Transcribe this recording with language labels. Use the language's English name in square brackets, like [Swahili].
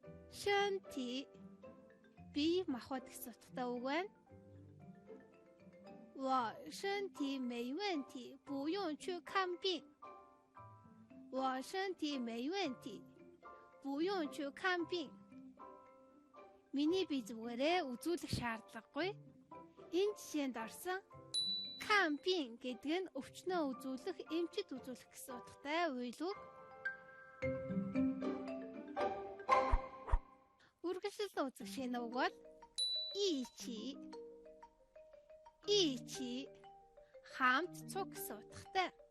[Mongolian] 身体 би махбод гэсэн утгатай үг байна. [Chinese] 我身体没问题，不用去看病. 我身体没问题，不用去看病. [Mongolian] Миний бие зүгээрээ үзүүлэх шаардлагагүй. Энэ жишээнд орсон 看病гэдэг нь өвчнөө үзүүлэх, эмчит үзүүлэх гэсэн утгатай үйл үг. Үргэлжлэн үзэх шинэ үг бол 一起 хамт цуг гэсэн утгатай.